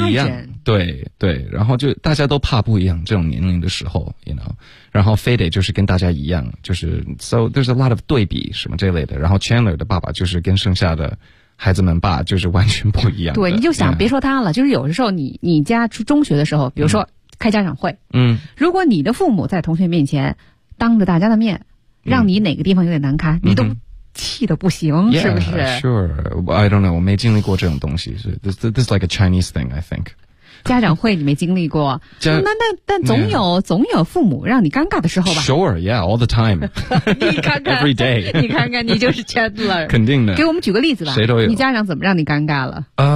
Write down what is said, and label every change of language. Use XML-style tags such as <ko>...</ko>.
<zh>不一样，对对，然后就大家都怕不一样，这种年龄的时候 ，you know， 然后非得就是跟大家一样，就是</zh> <en>so there's a lot of</en> <zh>对比什么这类的。然后 Chandler 的爸爸就是跟剩下的孩子们爸就是完全不一样的。对，你就想别说他了，就是有的时候你家出中学的时候，比如说开家长会，如果你的父母在同学面前当着大家的面，让你哪个地方有点难堪，你都气得不行，是不是</zh> <en>？Sure, I don't know.</en> <zh>我没经历过这种东西，是</zh> <en>this like a Chinese thing, I think.</en> <zh>家长会你没经历过，但总有、 yeah. 总有父母让你尴尬的时候吧</zh> <en>？Sure, yeah, all the time.</en> <zh>你看看</zh> <en>，every day，</en> <zh>你看看，你就是 Chandler，肯定的。给我们举个例子吧，谁都有。你家长怎么让你尴尬了？</zh>